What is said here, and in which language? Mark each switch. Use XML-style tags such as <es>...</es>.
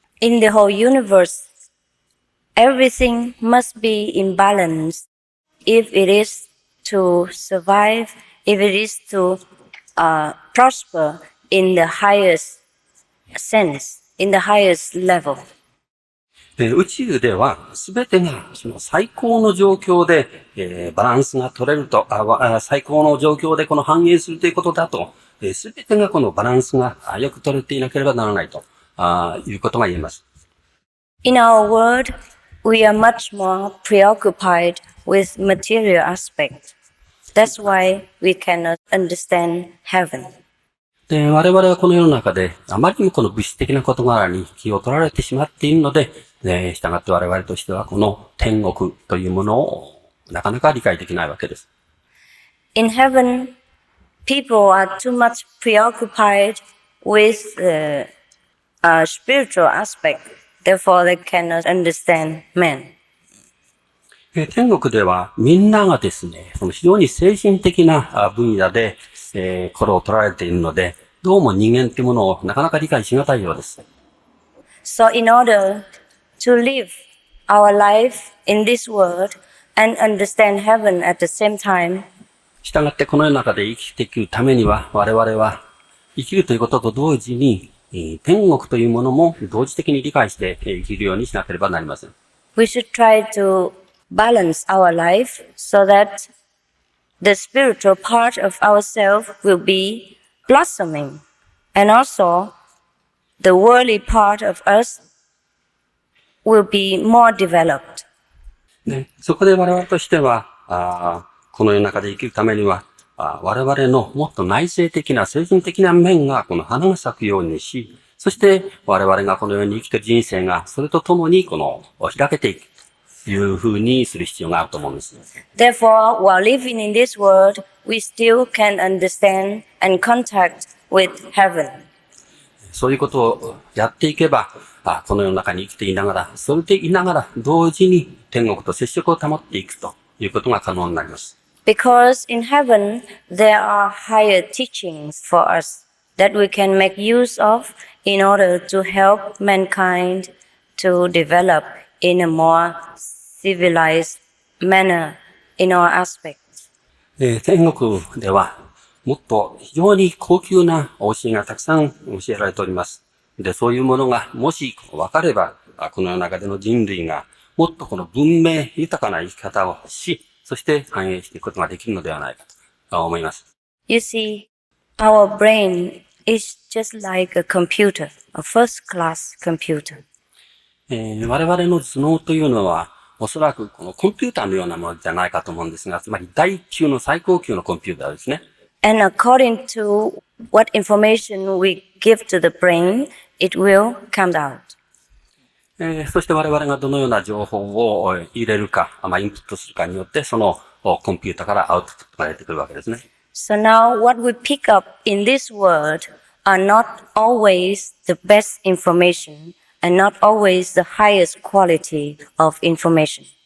<en>In the whole universe, everything must be in balance if it is to survive, if it is to prosper in the highest sense, in the highest level.</en> <ja>宇宙では全てがその最高の状況で、バランスが取れると、最高の状況でこの反映するということだと、全てがこのバランスがよく取れていなければならないということが言えます。</ja> <en>In our world, we are much more preoccupied with material aspect. That's why we cannot understand heaven.</en> <ja>で、我々はこの世の中であまりにもこの物質的な事柄に気を取られてしまっているので、従って我々としてはこの天国というものをなかなか理解できないわけです。</ja> <en>In heaven, people are too much preoccupied with the spiritual aspect. Therefore, they cannot understand man.</en> <ja>天国ではみんながですね、その非常に精神的な分野で、心を取られているので、どうも人間というものをなかなか理解しがたいようです。</ja> <en>So, in order to live our life in this world and understand heaven at the same time,</en> <ja>したがってこの世の中で生きていくためには、我々は生きるということと同時に、天国というものも同時的に理解して生きるようにしなければなりません。</ja> <en>we should try to balance our life so that the spiritual part of ourselves will be blossoming, and also the worldly part of us will be more developed.</en> <ja>そこで我々としては、この世の中で生きるためには、我々のもっと内省的な精神的な面がこの花が咲くようにし、そして我々がこの世に生きている人生がそれとともにこの開けていくというふうにする必要があると思うんです。</ja> <en>Therefore, while living in this world, we still can understand and contact with heaven.</en> <ja>そういうことをやっていけば、この世の中に生きていながら、それでいながら同時に天国と接触を保っていくということが可能になります。</ja> <en>Because in heaven, there are higher teachings for us that we can make use of in order to help mankind to develop in a more civilized manner in all aspects.</en> <ja>天国ではもっと非常に高級な教えがたくさん教えられております。で、そういうものがもし分かれば、この世の中での人類がもっとこの文明豊かな生き方をし、そして反映していくことができるのではないかと思います。</ja> <en>You see, our brain is just like a computer, a first-class computer.</en> <ja>我々の頭脳というのは、おそらくこのコンピューターのようなものじゃないかと思うんですが、つまり第級の最高級のコンピューターですね。</ja> <en>And according to what information we give to the brain, it will come out.</en> <ja>そして我々がどのような情報を入れるか、インプットするかによって、そのコンピューターからアウトプットが出てくるわけですね。</ja> <en>So now what we pick up in this world are not always the best information and not always the highest quality of information.</en>